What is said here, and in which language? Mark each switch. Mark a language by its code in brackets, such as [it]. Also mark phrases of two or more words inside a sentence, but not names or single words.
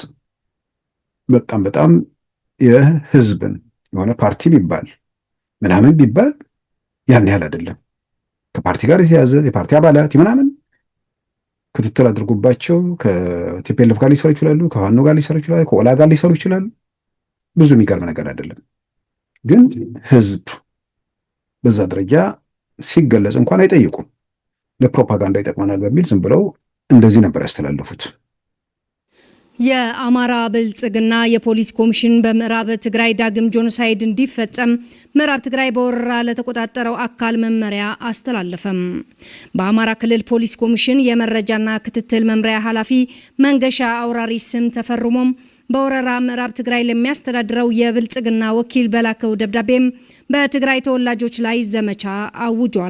[am] በጣም በጣም የህዝብን የሆነ ፓርቲ ቢባል ምናምን ቢባል ያን ያህል አይደለም። ከፓርቲ ጋር የተያዘ የፓርቲ አባላት ምናምን ክትትል አድርጉባቸው ከቲፒኤልኤፍ ጋር ሊሰሩ ይችላሉ፣ ከፋኖ ጋር ሊሰሩ ይችላሉ፣ ከኦላ ጋር ሊሰሩ ይችላሉ። ብዙ የሚገርም ነገር አይደለም። ግን ህዝብ በዛ ደረጃ ሲገለጽ እንኳን አይጠይቁም። ለፕሮፓጋንዳ ይጠቅመናል በሚል ዝም ብለው እንደዚህ ነበር ያስተላለፉት። የአማራ ብልጽግና የፖሊስ ኮሚሽን በምዕራብ ትግራይ ዳግም ጆኖሳይድ እንዲፈጸም ምዕራብ ትግራይ በወረራ ለተቆጣጠረው አካል መመሪያ አስተላለፈም። በአማራ ክልል ፖሊስ ኮሚሽን የመረጃና ክትትል መምሪያ ኃላፊ መንገሻ አውራሪ ስም ተፈርሞም በወረራ ምዕራብ ትግራይ ለሚያስተዳድረው የብልጽግና ወኪል በላከው ደብዳቤም በትግራይ ተወላጆች ላይ ዘመቻ አውጇል።